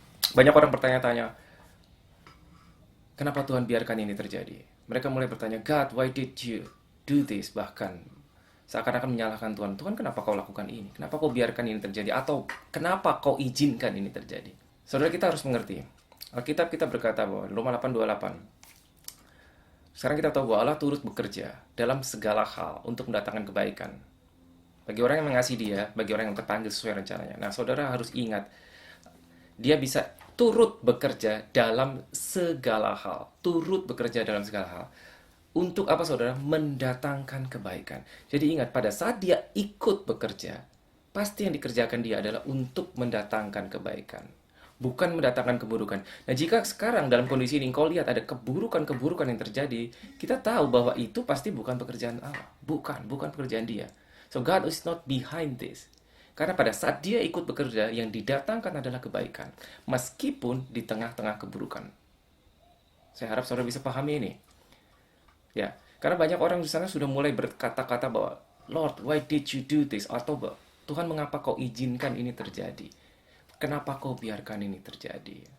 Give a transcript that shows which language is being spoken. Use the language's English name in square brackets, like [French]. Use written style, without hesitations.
[Indonesian] Banyak orang bertanya-tanya, kenapa Tuhan biarkan ini terjadi? Mereka mulai bertanya, [English] God, why did you do this? [Indonesian] Bahkan seakan-akan menyalahkan Tuhan. Tuhan, kenapa kau lakukan ini? Kenapa kau biarkan ini terjadi? Atau kenapa kau izinkan ini terjadi? Saudara, kita harus mengerti. Alkitab kita berkata bahwa Roma 8:28. Sekarang kita tahu bahwa Allah turut bekerja dalam segala hal untuk mendatangkan kebaikan. Bagi orang yang mengasihi dia, bagi orang yang terpanggil sesuai rencananya. Nah, saudara harus ingat, dia bisa turut bekerja dalam segala hal. Turut bekerja dalam segala hal. Untuk apa saudara? Mendatangkan kebaikan. Jadi ingat, pada saat dia ikut bekerja, pasti yang dikerjakan dia adalah untuk mendatangkan kebaikan. Bukan mendatangkan keburukan. Nah, jika sekarang dalam kondisi ini kau lihat ada keburukan-keburukan yang terjadi, kita tahu bahwa itu pasti bukan pekerjaan Allah. Bukan pekerjaan dia. [English] So God is not behind this. [Indonesian] Karena pada saat dia ikut bekerja, yang didatangkan adalah kebaikan. Meskipun di tengah-tengah keburukan. Saya harap saudara bisa pahami ini. Ya, karena banyak orang di sana sudah mulai berkata-kata bahwa, [English] Lord, why did you do this? [Indonesian] Atau Tuhan, mengapa kau izinkan ini terjadi? Kenapa kau biarkan ini terjadi?